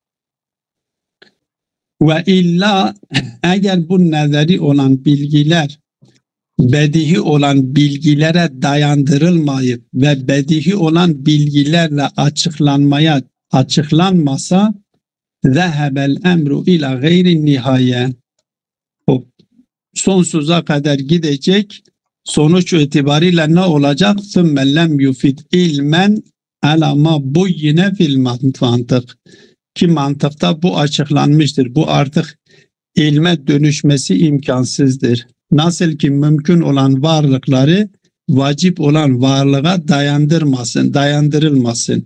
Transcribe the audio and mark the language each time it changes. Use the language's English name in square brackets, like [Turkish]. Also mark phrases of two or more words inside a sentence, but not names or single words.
[Turkish] Ve illa eğer bu nazari olan bilgiler bedihi olan bilgilere dayandırılmayıp ve bedihi olan bilgilerle açıklanmasa [Arabic] ذهب الأمر إلى غير نهاية, [Turkish] o sonsuza kadar gidecek, sonuç itibariyle ne olacak? [Arabic] ثُمَّ لَمْ يُفِدْ علماً أصلاً [Turkish] bu yine [Arabic] في المنطق, [Turkish] ki mantıkta bu açıklanmıştır. Bu artık ilme dönüşmesi imkansızdır. Nasıl ki mümkün olan varlıkları vacip olan varlığa dayandırılmasın.